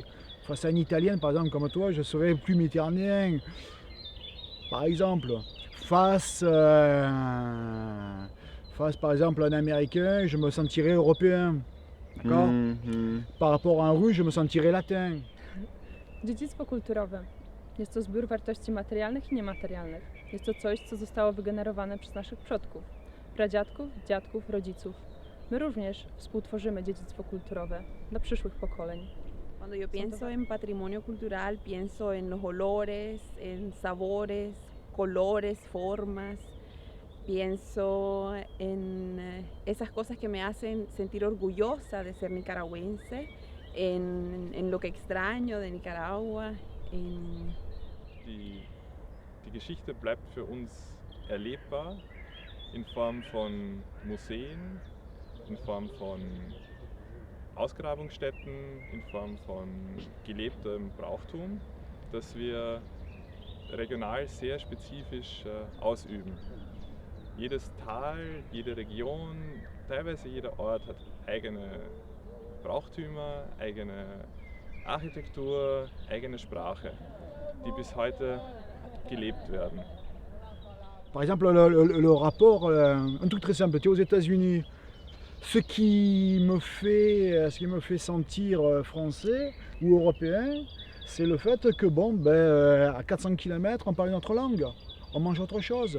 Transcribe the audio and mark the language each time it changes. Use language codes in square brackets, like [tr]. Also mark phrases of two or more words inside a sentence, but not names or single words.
[fr] Face à une Italienne, par exemple, comme toi, je serais plus méditerranéen. Par exemple, face par exemple à un Américain, je me sentirais européen. D'accord? Par rapport à un Russe, je me sentirais latin. [pl] Dziedzictwo kulturowe jest to zbiór wartości materialnych i niematerialnych. Jest to coś, co zostało wygenerowane przez naszych przodków, pradziadków, dziadków, rodziców. My również współtworzymy dziedzictwo kulturowe dla przyszłych pokoleń. [es] Cuando yo pienso en patrimonio cultural, pienso en los olores, en sabores, colores, formas. Pienso en esas cosas que me hacen sentir orgullosa de ser nicaragüense, en lo que extraño de Nicaragua. [de] Die Geschichte bleibt für uns erlebbar in Form von Museen, in Form von Ausgrabungsstätten, in Form von gelebtem Brauchtum, das wir regional sehr spezifisch ausüben. Jedes Tal, jede Region, teilweise jeder Ort hat eigene Brauchtümer, eigene Architektur, eigene Sprache, die bis heute gelebt werden. [fr] Par exemple, le rapport, un truc très simple, tu es aux États-Unis. Ce qui me fait sentir français ou européen, c'est le fait que à 400 km, on parle une autre langue, on mange autre chose.